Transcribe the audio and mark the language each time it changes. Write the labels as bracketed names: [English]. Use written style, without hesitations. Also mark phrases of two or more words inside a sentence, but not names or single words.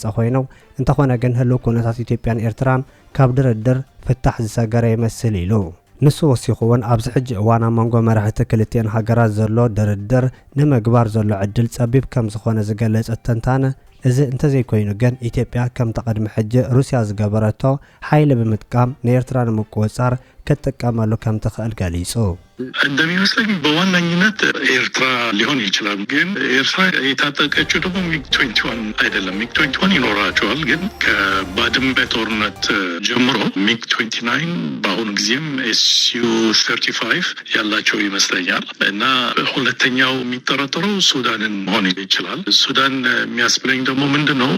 [Tigrinya] ኮይኑ እንተኾነ ግን ህልው ኩነታት ኢትዮጵያን ኤርትራን ካብ ድርድር ፍታሕ ዝሰገረ ይመስል ኢሉ። ንሱ ወሲኹ እውን ኣብዚ ሕጂ እዋን ኣብ መንጎ መራሕቲ ክልቲአን ሃገራት ዘሎ ድርድር ንምግባር ዘሎ ዕድል ፀቢብ ከም ዝኾነ ዝገለጸ ተንታነ እዚ እንተዘይኮይኑ ግን ኢትዮጵያ ከም ተቐድሚ ሕጂ ሩስያ ዝገበረቶ ሓይሊ ብምጥቃም ንኤርትራ ንምቁፅጻር ከተጠቀማሉ ከም ትኽእል ገሊጹ [Amharic] እንደሚመስለኝ በዋናኝነት ኤርትራ ሊሆን ይችላል። ግን ኤርትራ የታጠቀችው ደግሞ ሚግ-21 አይደለም። ሚግ-21 ይኖራቸዋል። ግን ከባድመ ጦርነት ጀምሮ ሚግ-29 በአሁኑ ጊዜም SU-35 ያላቸው ይመስለኛል። እና ሁለተኛው የሚጠረጠረው ሱዳንን መሆን ይችላል። ሱዳን የሚያስብለኝ ደግሞ ምንድን ነው